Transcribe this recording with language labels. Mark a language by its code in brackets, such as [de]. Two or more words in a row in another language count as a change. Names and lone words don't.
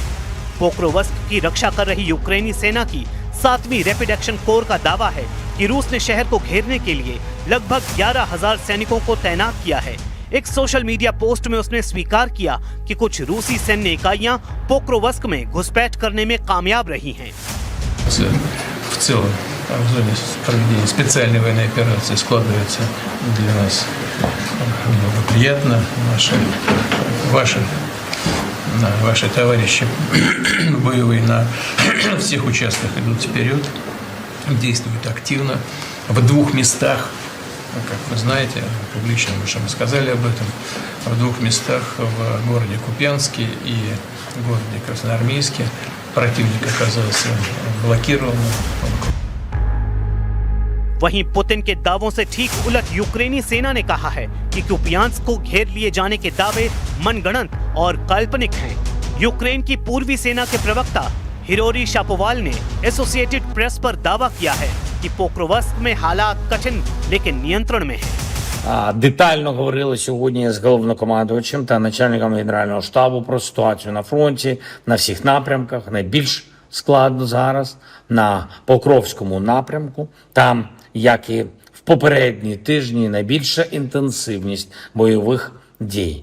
[hi] पोक्रोवस्क की रक्षा कर रही यूक्रेनी सेना की 7वीं [en] rapid action corps [hi] का दावा है कि रूस ने शहर को घेरने के लिए लगभग 11,000 सैनिकों को तैनात किया है। एक [en] social media post [hi] में उसने स्वीकार किया कि कुछ रूसी सैन्य इकाइयां पोक्रोवस्क में घुसपैठ करने में कामयाब रही हैं। [ru] В целом, в зоне проведения специальной военной операции складывается для нас благоприятно. Ваши товарищи боевые на всех участках идут вперед, действуют активно. В 2 местах, как вы знаете, публично мы уже сказали об этом, в 2 местах в городе Купянске и городе Красноармейске противник оказался блокированным. [hi] वहीं पुतिन के दावों से ठीक उलट यूक्रेनी सेना ने कहा है कि कुपियांस्क को घेर लिए जाने के दावे मनगढ़ंत और काल्पनिक हैं। यूक्रेन की पूर्वी सेना के प्रवक्ता हिरोरी शापोवाल ने एसोसिएटेड प्रेस पर दावा किया है कि पोक्रोवस्क में हालात कठिन लेकिन नियंत्रण में हैं। [uk] Детально говорили сьогодні з головнокомандувачем та начальником Генерального штабу про ситуацію на фронті, на всіх напрямках. Найбільш складно зараз на Покровському напрямку. Там, як і в попередні тижні, найбільша інтенсивність бойових дій.